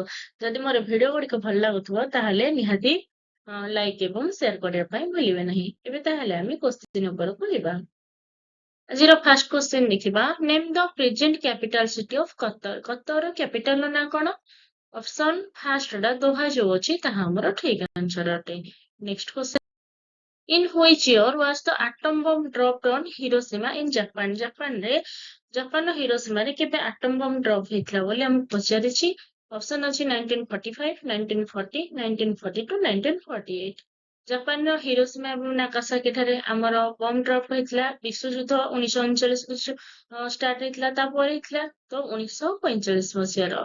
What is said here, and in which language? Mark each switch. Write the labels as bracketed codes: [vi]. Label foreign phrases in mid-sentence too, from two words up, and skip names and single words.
[or] ଯଦି ମୋର ଭିଡିଓ ଗୁଡିକ ଭଲ ଲାଗୁଥିବ ତାହେଲେ ନିହାତି ଲାଇକ୍ ଏବଂ ସେୟାର କରିବା ପାଇଁ ଭୁଲିବେ ନାହିଁ। ଏବେ ତାହେଲେ ଆମେ କ୍ୱେଶ୍ଚିନ ଉପରକୁ ଯିବା। [en] ଆଜିର first question ଦେଖିବା, Name the present capital city of Qatar. [or] କତରର କ୍ୟାପିଟାଲର ନାଁ କଣ? [en] option firstଟା [or] ଦୋହା ଯୋଉ ଅଛି ତାହା ଆମର ଠିକ ଆନ୍ସର ଅଟେ। [en] Next question, in which year was the atom bomb dropped on Hiroshima in Japan? [or] ଜାପାନର ହିରୋସୀମାରେ କେବେ [en] atom bomb drop [or] ହେଇଥିଲା ବୋଲି ଆମକୁ ପଚାରିଛି। ଅପସନ ଅଛି 1945, 1940, 1942, 1948। ଜାପାନର ହିରୋସୀମା ଏବଂ ନାଗାସାକି ଠାରେ ଆମର [en] bomb drop [or] ହେଇଥିଲା। ବିଶ୍ୱଯୁଦ୍ଧ 1939 ଷ୍ଟାର୍ଟ ହେଇଥିଲା, ତାପରେ ହେଇଥିଲା ତ 1945 ମସିହାର।